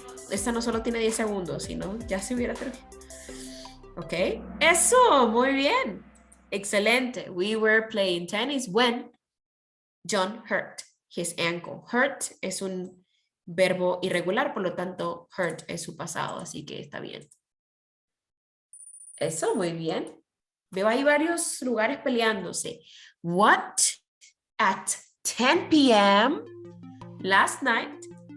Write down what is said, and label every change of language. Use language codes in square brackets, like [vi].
[es] Esta no solo tiene 10 segundos, sino ya se hubiera terminado. Ok, eso, muy bien. Excelente. [en] We were playing tennis when John hurt his ankle. [es] Hurt es un verbo irregular, por lo tanto, hurt es su pasado, así que está bien. Eso, muy bien. Veo ahí varios lugares peleándose. [en] What at 10 p.m. last night?